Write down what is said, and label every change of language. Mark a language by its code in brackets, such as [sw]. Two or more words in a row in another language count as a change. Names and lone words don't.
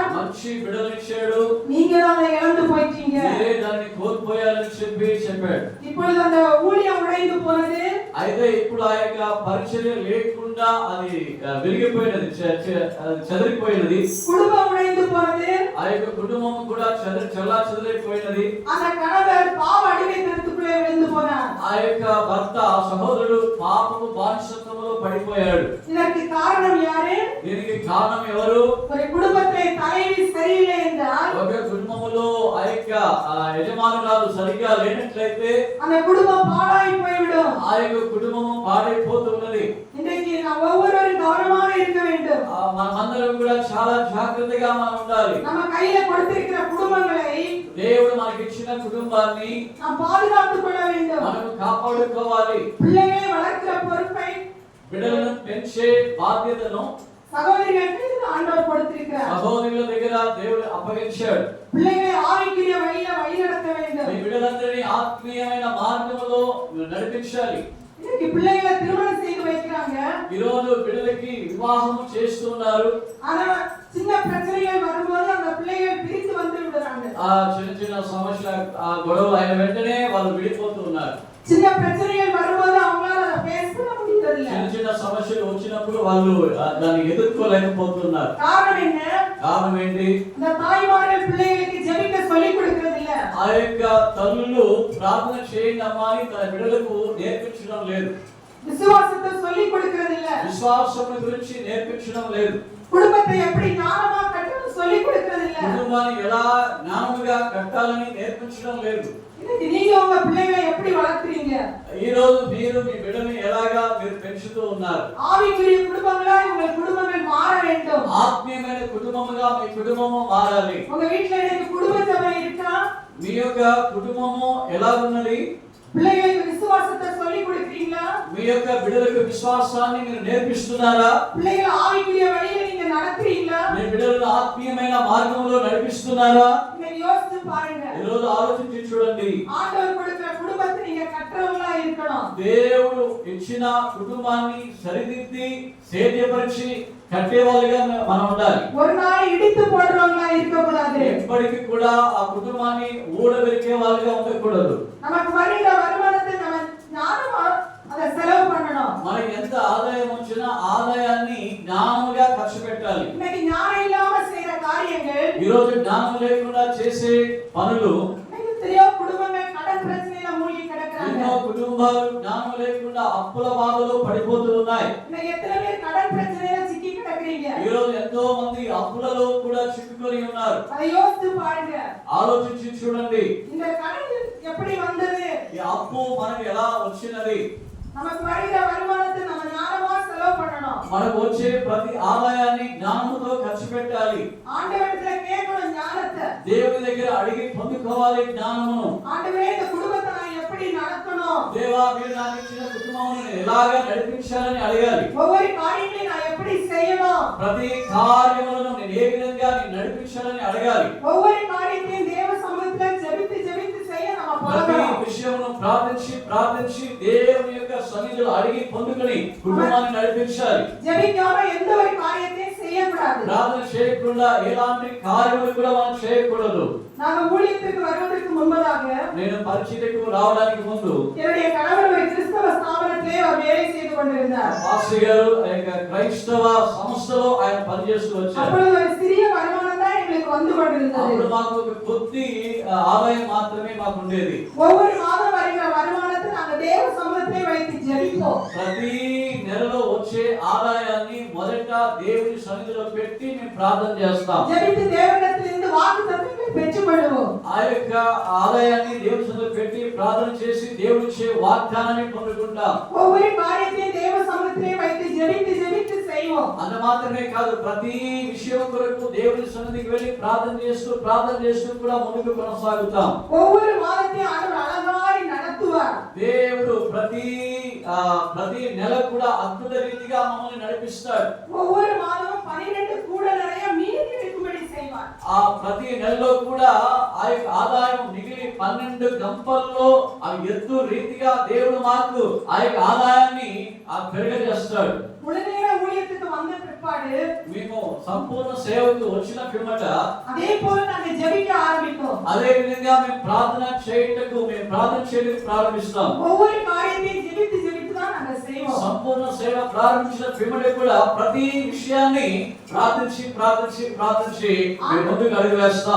[te] మంచి బిడ్డలు ఇచ్చాడు, [ta] நீங்க தான் அதை இழந்து போயிட்டீங்க. [te] మీరే దాన్ని కోల్పోయాలని చెప్పాడు. [ta] இப்பொழுது அந்த ஊழியம் உடைந்து போனது. [te] అయితే ఇప్పుడు ఆ యొక్క పరిచర్య లేకుండా అది విరిగిపోయినది, చెదిరిపోయినది. [ta] குடும்பம் உடைந்து போனது. [te] ఆ యొక్క కుటుంబం కూడా చెల్లాచెదరైపోయినది. [ta] அந்த கணவர் பாவ அடிமைத்தனத்துக்குள்ளே விழுந்து போனார். [te] ఆ యొక్క భర్త సహోదరుడు పాపము బానిసత్వంలో పడిపోయాడు. [ta] இதற்கு காரணம் யாரு? [te] దీనికి కారణం ఎవరు? [ta] ஒரு குடும்பத்தை தலைவி சரியில்லை என்றால் [te] ఒక కుటుంబములో ఆ యొక్క యజమానురాలు సరిగా లేనట్లయితే [ta] அந்த குடும்பம் பாழாய் போய்விடும். [te] ఆ యొక్క కుటుంబము పాడైపోతున్నది. [ta] இன்றைக்கு நாம் ஒவ்வொருவரும் கவனமாக இருக்க வேண்டும். [te] మనమందరం కూడా చాలా జాగ్రత్తగా మనం ఉండాలి. [ta] நம்ம கையில கொடுத்திருக்கிற குடும்பங்களை [te] దేవుడు మనకి ఇచ్చిన కుటుంబాన్ని [ta] நாம் பாதுகாத்துக் கொள்ள வேண்டும். [te] మనం కాపాడుకోవాలి. [ta] பிள்ளைகளை வளர்க்கிற பொறுப்பை [te] బిడ్డలను పెంచే బాధ్యతను [ta] சகோதரிகளுக்கு ஆண்டவர் கொடுத்திருக்கிறார். [te] సహోదరుల దగ్గర దేవుడు అప్పగించాడు. [ta] பிள்ளைகளை ஆவிக்குரிய வழியில வழிநடத்த வேண்டும். [te] మీ బిడ్డలందరినీ ఆత్మీయమైన మార్గంలో నడిపించాలి. [ta] இன்னைக்கு பிள்ளைகளை திருமணம் செய்து வைக்கிறாங்க. [te] ఈ రోజు బిడ్డలకి వివాహం చేస్తున్నారు. [ta] ஆனா சின்ன பிரச்சனைகள் வரும்போது அந்த பிள்ளைகள் பிரிந்து வந்து விடுறாங்க. [te] ఆ చిన్న చిన్న సమస్యల ఆ గొడవలు అయిన వెంటనే వాళ్ళు విడిపోతూ ఉన్నారు. [ta] சின்ன பிரச்சனைகள் வரும்போது அவங்களால அதை பேச முடியறதில்ல. [te] చిన్న చిన్న సమస్యలు వచ్చినప్పుడు వాళ్ళు దాన్ని ఎదుర్కోలేకపోతున్నారు. [ta] காரணம் என்ன? [te] కారణం ఏంటి? [ta] இந்த தாய்மார்கள் பிள்ளைகளுக்கு ஜெபிக்க சொல்லி கொடுக்கிறது இல்ல. [te] ఆ యొక్క తల్లులు ప్రార్థన చేయండి అమ్మా అని తన బిడ్డలకు నేర్పించడం లేదు. [ta] விசுவாசத்தை சொல்லி கொடுக்கிறது இல்ல. [te] విశ్వాసం గురించి నేర్పించడం లేదు. [ta] குடும்பத்தை எப்படி ஞானமா கட்டணும் சொல்லி கொடுக்கிறது இல்ல. [te] కుటుంబాన్ని ఎలా జ్ఞానముగా కట్టాలని నేర్పించడం లేదు. [ta] இன்னைக்கு நீங்க உங்க பிள்ளைகளை எப்படி வளர்த்துறீங்க? [te] ఈ రోజు మీరు మీ బిడ్డని ఎలాగా మీరు పెంచుతూ ఉన్నారు? [ta] ஆவிக்குரிய குடும்பங்களாய் உங்கள் குடும்பங்கள் மாற வேண்டும். [te] ఆత్మీయమైన కుటుంబముగా మీ కుటుంబము మారాలి. [ta] உங்க வீட்ல இன்னைக்கு குடும்ப சபை இருக்கா? [te] మీ యొక్క కుటుంబము ఎలా ఉన్నది? [ta] பிள்ளைகளுக்கு விசுவாசத்தை சொல்லி கொடுக்கிறீங்களா? [te] మీ యొక్క బిడ్డలకు విశ్వాసాన్ని మీరు నేర్పిస్తున్నారా? [ta] பிள்ளைகளை ஆவிக்குரிய வழியில நீங்க நடத்துறீங்களா? [te] మీ బిడ్డలను ఆత్మీయమైన మార్గంలో నడిపిస్తున్నారా? [ta] இன்னைக்கு யோசிச்சு பாருங்க. [te] ఈ రోజు ఆలోచించి చూడండి. [ta] ஆண்டவர் கொடுக்கிற குடும்பத்தை நீங்க கற்றவங்களா இருக்கணும். [te] దేవుడు ఇచ్చిన కుటుంబాన్ని సరిదిద్ది సేద్యపరిచి కట్టేవాళ్ళుగా మనం ఉండాలి. [ta] ஒரு நாள் இடித்து போடுறவங்களா இருக்க கூடாது. [te] ఎప్పటికీ కూడా ఆ కుటుంబాన్ని ఊడబెరికే వాళ్ళుగా ఉండకూడదు. [ta] நமக்கு வருகிற வருமானத்தை நம்ம ஞானமா அதை செலவு பண்ணணும். [te] మనకి ఎంత ఆదాయం వచ్చినా ఆదాయాన్ని జ్ఞానముగా ఖర్చు పెట్టాలి. [ta] இன்னைக்கு ஞானம் இல்லாம செய்யற காரியங்கள், [te] ఈ రోజు జ్ఞానం లేకుండా చేసే పనులు, [ta] இன்னைக்கு எத்தனையோ குடும்பங்கள் கடன் பிரச்சனையில மூழ்கி கிடக்குறாங்க. [te] ఎన్నో కుటుంబాలు జ్ఞానం లేకుండా అప్పుల బాధలో పడిపోతూ ఉన్నాయి. [ta] இன்னைக்கு எத்தனை பேர் கடன் பிரச்சனையில சிக்கி கிடக்குறீங்க? [te] ఈ రోజు ఎంతో మంది అప్పులలో కూడా చిక్కుకొని ఉన్నారు. [ta] அதை யோசிச்சு பாருங்க. [te] ఆలోచించి చూడండి. [ta] இந்த கடன் எப்படி வந்தது? [te] ఈ అప్పు మనకి ఎలా వచ్చినది? [ta] நமக்கு வருகிற வருமானத்தை நம்ம ஞானமா செலவு பண்ணணும். [te] మనకు వచ్చే ప్రతి ఆదాయాన్ని జ్ఞానముతో ఖర్చు పెట్టాలి. [ta] ஆண்டவரிடத்துல கேட்கணும் ஞானத்தை. [te] దేవుని దగ్గర అడిగి పొందుకోవాలి జ్ఞానమును. [ta] ஆண்டவரே இந்த குடும்பத்தை நான் எப்படி நடத்தணும்? [te] దేవా మీరు నాకు ఇచ్చిన కుటుంబాన్ని ఎలాగా నడిపించాలని అడగాలి. [ta] ஒவ்வொரு காரியங்களையும் நான் எப்படி செய்யணும்? [te] ప్రతి కార్యములను నేను ఏ విధంగా నేను నడిపించాలని అడగాలి. [ta] ஒவ்வொரு காரியத்தையும் தேவ சமூகத்துல ஜெபித்து ஜெபித்து செய்ய நம்ம [te] ప్రతి [ta] பழகணும். [te] విషయమును ప్రార్థించి ప్రార్థించి దేవుని యొక్క సన్నిధిలో అడిగి పొందుకొని కుటుంబాన్ని నడిపించాలి. [ta] ஜெபிக்காம எந்த ஒரு காரியத்தையும் செய்யக்கூடாது. [te] ప్రార్థన చేయకుండా ఎలాంటి కార్యములు కూడా మనం చేయకూడదు. [ta] நாங்க ஊழியத்துக்கு வருவதற்கு முன்பதாக [te] నేను పరిచర్యకు రావడానికి ముందు [ta] என்னுடைய கணவர் ஒரு கிறிஸ்தவ ஸ்தாபனத்திலே அவர் வேலை செய்து கொண்டிருந்தார். [te] పాస్టర్ గారు క్రైస్తవ సంస్థలో ఆయన పనిచేస్తూ వచ్చారు. [ta] அப்பொழுது ஒரு சிறிய வருமானம் தான் எங்களுக்கு வந்து கொண்டிருந்தது. [te] అప్పుడు మాకు ఒక కొద్ది ఆదాయం మాత్రమే మాకు ఉండేది. [ta] ஒவ்வொரு மாதம் வருகிற வருமானத்தை நாங்க தேவ சமூகத்திலே வைத்து ஜெபிப்போம். [te] ప్రతి నెలలో వచ్చే ఆదాయాన్ని మొదట దేవుని సన్నిధిలో పెట్టి మేము ప్రార్థన చేస్తాం. [ta] ஜெபித்து தேவனிடத்திலிருந்து வாக்குத்தத்தங்களை பெற்றுக்கொள்வோம். [te] ఆ యొక్క ఆదాయాన్ని దేవుని సన్నిధిలో పెట్టి ప్రార్థన చేసి దేవుడిచ్చే వాగ్దానాన్ని పొందుకుంటాం. [ta] ஒவ்வொரு காரியத்தையும் தேவ சமூகத்திலே வைத்து ஜெபித்து ஜெபித்து செய்வோம். [te] అంత మాత్రమే కాదు, ప్రతి విషయం కొరకు దేవుని సన్నిధికి వెళ్ళి ప్రార్థన చేస్తూ కూడా ముందుకు కొనసాగుతాం. [ta] ஒவ்வொரு மாதத்தையும் ஆண்டவர் அழகாய் நடத்துவார். [te] దేవుడు ప్రతి నెల కూడా అద్భుత రీతిగా మమ్మల్ని నడిపిస్తాడు. [ta] ஒவ்வொரு மாதமும் 12 கூட நிறைய மீதி இருக்கும்படி செய்வார். [te] ఆ ప్రతి నెలలో కూడా ఆ యొక్క ఆదాయం మిగిలి 12 గంపల్లో అవి ఎత్తు రీతిగా దేవుడు మాకు ఆ యొక్క ఆదాయాన్ని పెరగజేస్తాడు. [ta] முழுநேர ஊழியத்துக்கு வந்த பிற்பாடு [te] మేము సంపూర్ణ సేవకు వచ్చిన పిమ్మట [ta] அதே போல நாங்க ஜெபிக்க ஆரம்பித்தோம். [te] అదే విధంగా మేము ప్రార్థన చేయటకు ప్రారంభిస్తాం. [ta] ஒவ்வொரு காரியத்தையும் ஜெபித்து ஜெபித்து தான் நாங்க செய்வோம். [te] సంపూర్ణ సేవ ప్రారంభించిన పిమ్మట కూడా ప్రతి విషయాన్ని ప్రార్థించి మేము ముందుకు అడుగు వేస్తాం.